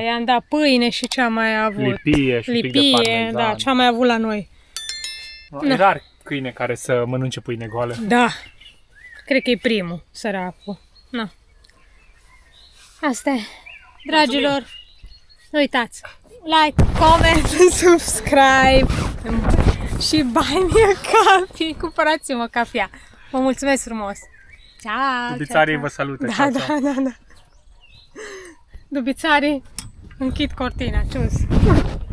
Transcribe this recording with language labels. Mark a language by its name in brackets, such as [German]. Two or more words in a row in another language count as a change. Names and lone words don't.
[Romanian] i-am dat pâine și ce am mai avut. Lipie și un pic de Lipie, parmezan. da, ce am mai avut la noi. E rar câine care să mănânce pâine goală. Da, cred că e primul, săracul. Na. Asta e. Dragilor, nu uitați, [English] like, comment, subscribe și Buy Me a Coffee. [Romanian] Cumpărați-mă cafea. Vă mulțumesc frumos. Ciao. Dubițarii ciao, vă salută. ciao. Ciao, Da, ciao. da, da, da. Dubițarii, închid cortina. Cius.